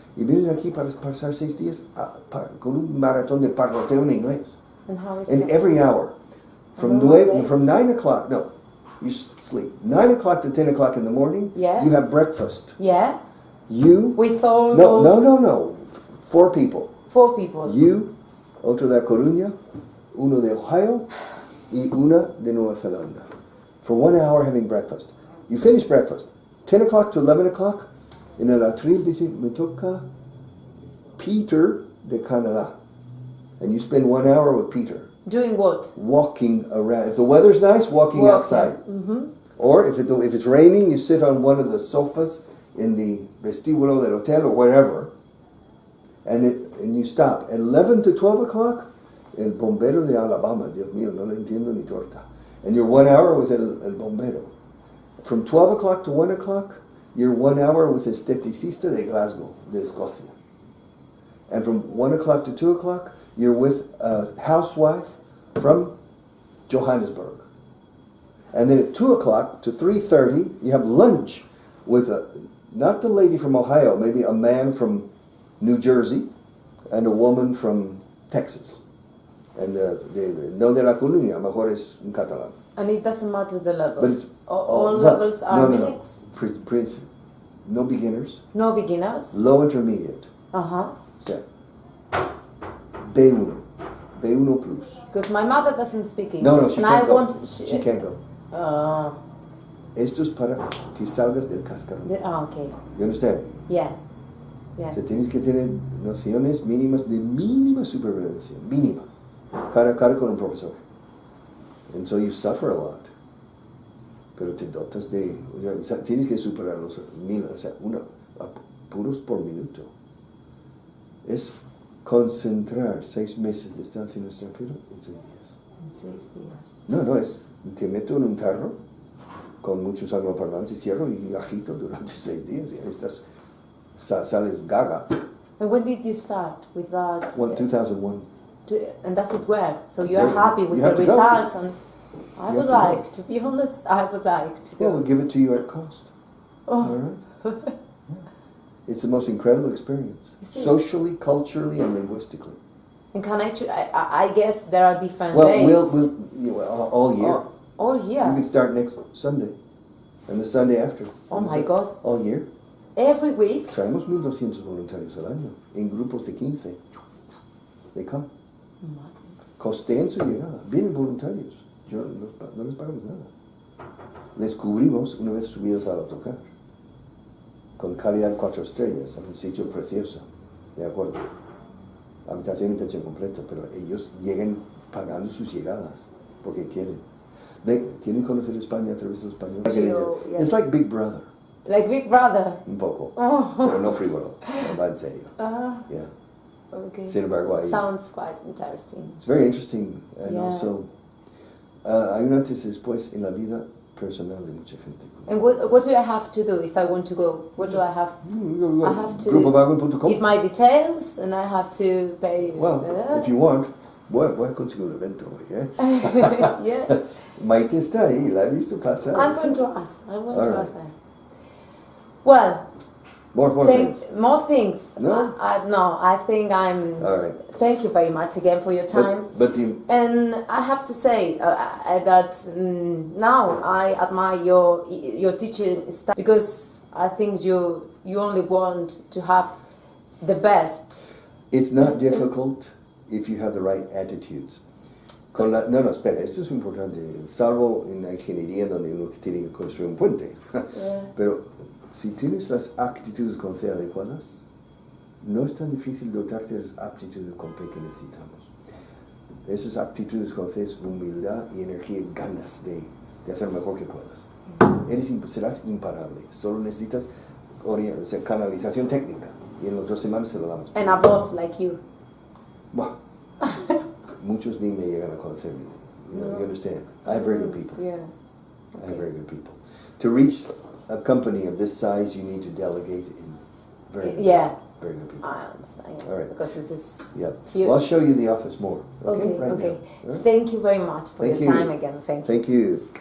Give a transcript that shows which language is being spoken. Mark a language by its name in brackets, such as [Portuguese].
[Spanish] Y vienen aquí para pasar 6 días con un maratón de parloteo en inglés. [English] And how is and it? Every hour. From 9 o'clock, no, you sleep. 9 o'clock to 10 o'clock in the morning, Yeah. you have breakfast. Yeah. You... With all no, those... No. 4 people. 4 people. [Spanish] You, otro de Coruña, uno de Ohio, y una de Nueva Zelanda. [English] For 1 hour having breakfast. You finish breakfast. 10 o'clock to 11 o'clock, [Spanish] en el atril dice, me toca Peter de Canadá. [English] And you spend 1 hour with Peter. Doing what? Walking around. If the weather's nice, walking outside. Mm-hmm. Or if it's raining, you sit on one of the sofas in the [Spanish] vestíbulo del hotel [English] or wherever, and you stop. At 11 to 12 o'clock, [Spanish] el bombero de Alabama, Dios mío, no le entiendo ni torta. [English] And you're 1 hour with el bombero. From 12 o'clock to 1 o'clock, you're 1 hour with [Spanish] esteticista de Glasgow, de Escocia. [English] And from 1 o'clock to 2 o'clock, you're with a housewife from Johannesburg. And then at 2 o'clock to 3:30, you have lunch with not the lady from Ohio, maybe a man from New Jersey and a woman from Texas. [Spanish] And no de la Coruña, mejor es un catalán. [English] And it doesn't matter the level. But it's all levels are mixed. No beginners. No beginners. Low intermediate. Uh-huh. So, B1, B1 plus. Because my mother doesn't speak English. No, she and can't I go. want. She can't go. [Spanish] Esto es para que salgas del cascarón. [English] Okay. You understand? Yeah. Yeah. [Spanish] O sea, tienes que tener nociones mínimas de mínima supervivencia, mínima, cara a cara con un profesor. [English] And so you suffer a lot. [Spanish] Pero te dotas de, o sea, tienes que superar los 1000, o sea, apuros por minuto. Es concentrar 6 meses de estancia en el extranjero en 6 días. En 6 días. No, es, te meto en un tarro con muchos angloparlantes, cierro y agito durante 6 días y ahí estás, sales gaga. [English] And when did you start with that? 2001. And does it work? So you are happy with you the results? And I would like, to be honest, I would like to go. Well, we'll give it to you at cost. Oh. All right? Yeah. It's the most incredible experience, socially, culturally, and linguistically. And can I guess there are different days. All year. All year. You can start next Sunday, and the Sunday after. Oh my God. All year. Every week. [Spanish] Traemos 1,200 voluntarios al año, en grupos de 15. [English] They come. [Spanish] Costean su llegada. Vienen voluntarios. No les pagamos nada. Les cubrimos una vez subidos al autocar. Con calidad 4 estrellas, en un sitio precioso. De acuerdo. Habitación y pensión completa, pero ellos llegan pagando sus llegadas porque quieren. ¿Quieren conocer España a través de los españoles? [English] Yeah. It's like Big Brother. Like Big Brother. [Spanish] Un poco. Pero no frívolo. Va en serio. [English] Yeah. Okay. [Spanish] Sin embargo, [English] sounds quite interesting. It's very interesting. And also, [Spanish] hay un antes y después en la vida personal de mucha gente. [English] And what do I have to do if I want to go? What do I have? I have to give my details and I have to pay. Well, if you want, [Spanish] voy a conseguir un evento hoy, ¿eh? [English] Yeah. [Spanish] Maite está ahí, la he visto pasar. [English] I'm going to ask. Her. Well. More things. More things. No? I think I'm. All right. Thank you very much again for your time. And I have to say that now I admire your teaching style because I think you only want to have the best. It's not difficult if you have the right attitudes. [Spanish] No, espera, esto es importante, salvo en la ingeniería donde uno tiene que construir un puente. Pero si tienes las actitudes con C adecuadas, no es tan difícil dotarte de las aptitudes con P que necesitamos. Esas actitudes con C es humildad y energía y ganas de hacer lo mejor que puedas. Serás imparable, solo necesitas canalización técnica y en las 2 semanas se lo damos. [English] And a boss like you. [Spanish] Well, muchos ni me llegan a conocer. [English] You understand? I have very good people. Yeah. I have very good people. To reach a company of this size, you need to delegate in very good people. I understand. Yeah. All right. Because this is huge. Well, I'll show you the office more. Okay. Okay. Thank you very much for your time again. Thank you.